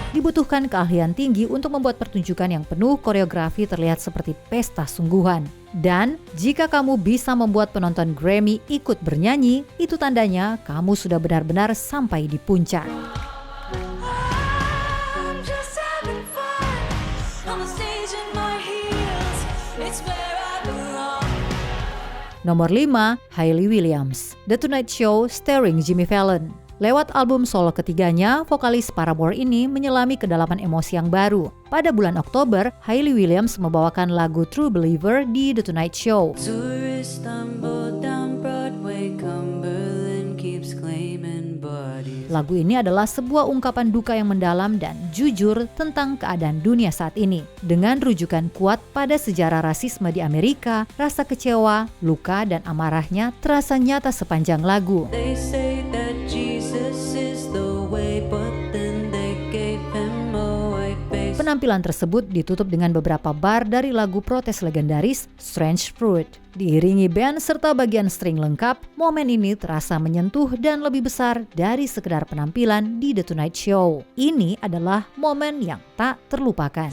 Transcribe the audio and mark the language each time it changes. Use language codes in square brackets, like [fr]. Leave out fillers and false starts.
[id] Dibutuhkan keahlian tinggi untuk membuat pertunjukan yang penuh koreografi terlihat seperti pesta sungguhan. Dan jika kamu bisa membuat penonton Grammy ikut bernyanyi, itu tandanya kamu sudah benar-benar sampai di puncak. [en] I'm just having fun on the stage in my heels. It's where I belong. [id] Nomor 5, Hayley Williams, The Tonight Show starring Jimmy Fallon. Lewat album solo ketiganya, vokalis Paramore ini menyelami kedalaman emosi yang baru. Pada bulan Oktober, Hayley Williams membawakan lagu True Believer di The Tonight Show. [en] Tourist stumbled down Broadway, Cumberland keeps claiming bodies. [id] Lagu ini adalah sebuah ungkapan duka yang mendalam dan jujur tentang keadaan dunia saat ini. Dengan rujukan kuat pada sejarah rasisme di Amerika, rasa kecewa, luka, dan amarahnya terasa nyata sepanjang lagu. [en] They say that Jesus is the way, but then they gave him a white face. [id] Penampilan tersebut ditutup dengan beberapa bar dari lagu protes legendaris Strange Fruit. Diiringi band serta bagian string lengkap, momen ini terasa menyentuh dan lebih besar dari sekedar penampilan di The Tonight Show. Ini adalah momen yang tak terlupakan.